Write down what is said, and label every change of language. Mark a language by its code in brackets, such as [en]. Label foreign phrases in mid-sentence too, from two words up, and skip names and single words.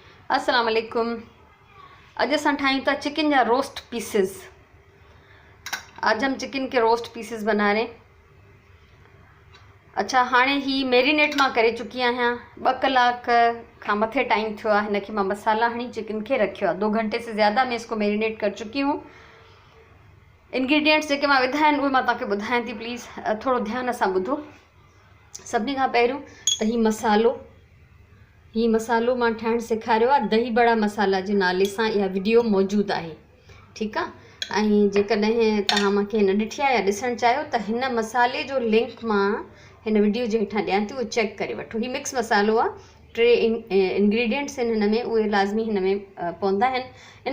[sd] अस्सलाम वालेकुम। अज असां ठायूं था चिकन जा रोस्ट पीसेस। [hi] आज हम चिकन के रोस्ट पीसेस बना रहे हैं। अच्छा, [sd] हाणे ही मैरिनेट मां करे चुकी आहियां। 2 कलाक खां मथे टाइम थियो आहे। हिनखे मां मसाला हणी चिकन के रखियो आहे। [hi] 2 घंटे से ज़्यादा मैं इसको मैरिनेट कर चुकी हूँ। [sd] इंग्रेडिएंट्स जेके मां विधा आहिनि उहे मां तव्हांखे ॿुधायां थी। प्लीज़ थोरो ध्यान सां ॿुधो। सभिनी खां पहिरियों त ही मसालो मां ठाहिण सेखारियो आहे। दही बड़ा मसाला जे नाले सां इहा वीडियो मौजूदु आहे। ठीकु आहे। ऐं जेकॾहिं तव्हां मूंखे न ॾिठी आहे या ॾिसणु चाहियो त हिन मसाले जो लिंक मां हिन वीडियो जे हेठां ॾियां थी, उहो चेक करे वठो। ही मिक्स मसालो आहे। 3 इंग्रेडिएंट्स आहिनि हिन में, उहे लाज़मी हिन में पवंदा आहिनि।